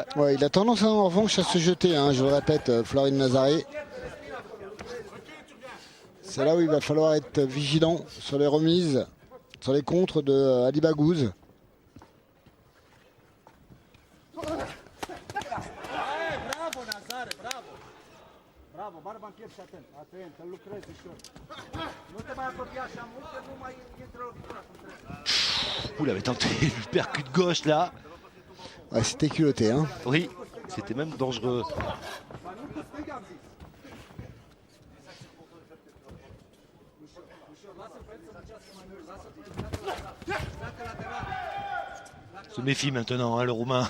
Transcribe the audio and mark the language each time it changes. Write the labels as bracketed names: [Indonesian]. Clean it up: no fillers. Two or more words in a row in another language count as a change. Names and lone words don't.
[French] Ouais, il a tendance en revanche à se jeter, hein, je le répète, Florin Nazare. C'est là où il va falloir être vigilant sur les remises, sur les contres de Ali Baghouz. [Romanian] Bravo, barba închep și atent, atent, îl lucrezi ușor. Nu te mai apropia așa mult, că nu mai intră lovitura cum trebuie. [French] Vous l'avez tenté, le percute gauche là. Ouais, c'était culotté, hein. Oui. C'était même dangereux. Se méfie maintenant, hein, le Roumain.